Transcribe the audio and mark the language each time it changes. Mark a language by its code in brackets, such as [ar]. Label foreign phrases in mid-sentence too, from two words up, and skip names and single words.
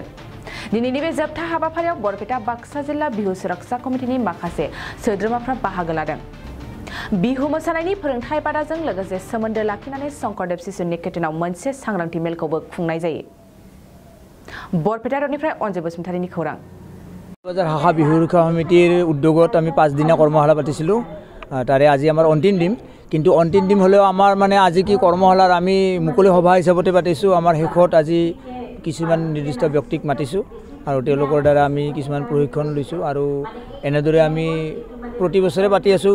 [brx] दिनैनि बे जोबथा हाबाफारियाव बरपेटा बाक्सा जिल्ला बिहु सुरक्षा कमिटिनि माखासे सोद्रोमाफ्रा बाहागो लादों। बिहु मोसानायनि फोरोंथाय बादाजों लोगोसे सोमोन्दो लाखिनानै शंकरदेव शिशु निकेतनाव मोनसे सांग्रांथि मेलखौबो खुंनाय जायो। बरपेटा रडनिफ्राय अनजय बसुमतारीनि खौरां। [as] বজাৰ হাখা বিহু ৰক্ষা সমিতিৰ উদ্যোগত আমি 5 দিনা কৰ্মশালা পাতিছিলো। তাৰে আজি আমাৰ অন্তিম দিন, কিন্তু অন্তিম দিন হলেও আমাৰ মানে আজি কি কৰ্মশালাৰ আমি মুকলি সভা হিচাপতে পাতিছো। আমাৰ শেষত আজি কিছুমান নিৰ্দিষ্ট ব্যক্তিক মাতিছো আৰু তেওঁলোকৰ দ্বাৰা আমি কিছুমান প্ৰশিক্ষণ লৈছো আৰু এনেদৰে আমি প্ৰতি বছৰে পাতি আছো।